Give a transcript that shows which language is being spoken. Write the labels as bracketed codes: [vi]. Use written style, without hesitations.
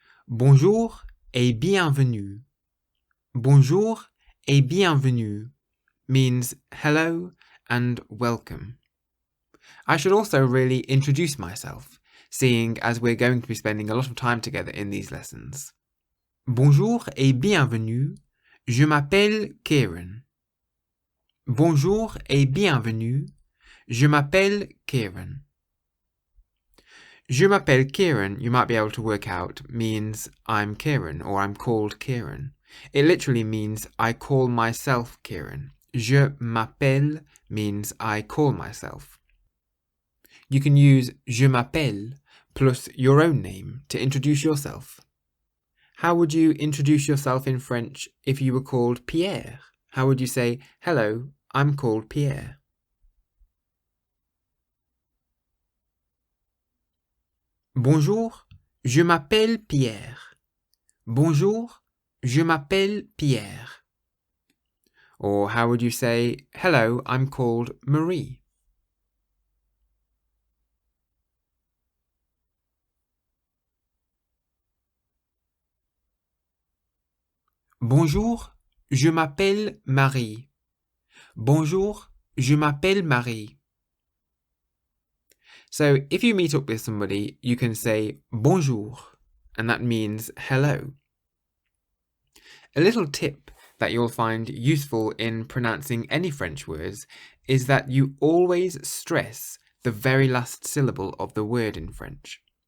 [fr] Bonjour et bienvenue. Bonjour et bienvenue [en] means hello and welcome. I should also really introduce myself, seeing as we're going to be spending a lot of time together in these lessons. [fr] Bonjour et bienvenue, je m'appelle Kieran. Bonjour et bienvenue, je m'appelle Kieran. Je m'appelle Kieran, [en] you might be able to work out, means I'm Kieran or I'm called Kieran. It literally means I call myself Kieran. [fr] Je m'appelle [en] means I call myself. You can use [fr] je m'appelle [en] plus your own name to introduce yourself. How would you introduce yourself in French if you were called Pierre? How would you say, hello, I'm called Pierre? [fr] Bonjour, je m'appelle Pierre. Bonjour, je m'appelle Pierre. [en] Or how would you say, hello, I'm called Marie? [fr] Bonjour, je m'appelle Marie. Bonjour, je m'appelle Marie. [en] So if you meet up with somebody, you can say [fr] bonjour, [en] and that means hello. A little tip that you'll find useful in pronouncing any French words is that you always stress the very last syllable of the word in French.